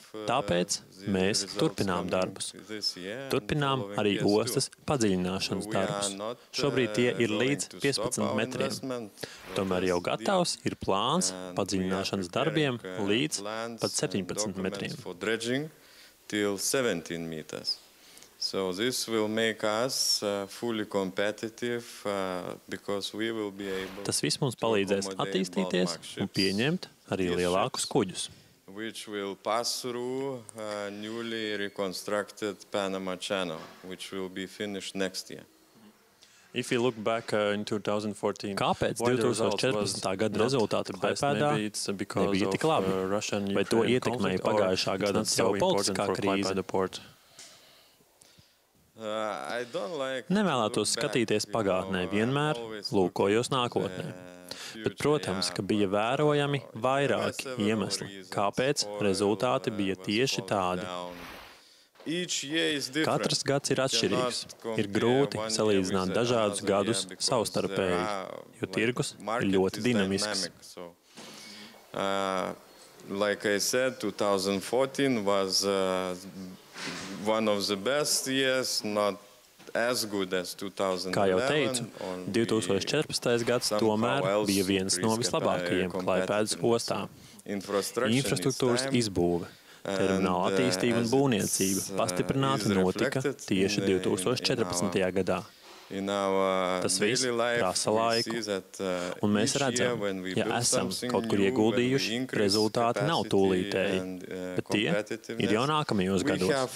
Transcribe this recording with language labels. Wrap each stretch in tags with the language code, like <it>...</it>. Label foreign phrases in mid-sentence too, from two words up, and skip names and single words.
<lv>Tāpēc mēs turpinām darbus. Turpinām arī ostas padziļināšanas darbus. Šobrīd tie ir līdz 15 metriem. Tomēr jau gatavs ir plāns padziļināšanas darbiem līdz pat 17 metriem.</lv> <en>So this will make us fully competitive because we will be able.</en> <lv>Tas viss mums palīdzēs attīstīties un pieņemt arī lielākus kuģus.</lv> <en>Which will pass through newly reconstructed Panama Channel, which will be finished next year. If you look back in 2014,</en> <lv>kāpēc 2014. gada rezultāti Klaipēdā nebija tik labi? Vai to ietekmēja pagājušā gada ģeopolitiskā krīze? Nevēlētos skatīties pagātnē, vienmēr lūkojos nākotnē. Bet, protams, ka bija vērojami vairāki iemesli, kāpēc rezultāti bija tieši tādi. Katrs gads ir atšķirīgs. Ir grūti salīdzināt dažādus gadus savstarpēji, jo tirgus ir ļoti dinamisks.</lv> <en>Like I said, 2014 was one of the best years, not as good as 2011.</en> <lv>Kā jau teicu, 2014. gads tomēr bija viens no vislabākajiem Klaipēdas ostā. Infrastruktūras izbūve, termināla attīstība un būvniecība pastiprināti notika tieši 2014. gadā. Tas viss prasa laiku, un mēs redzam, ja esam kaut kur ieguldījuši, rezultāti nav tūlītēji, bet tie ir jau nākamajos gados.</lv>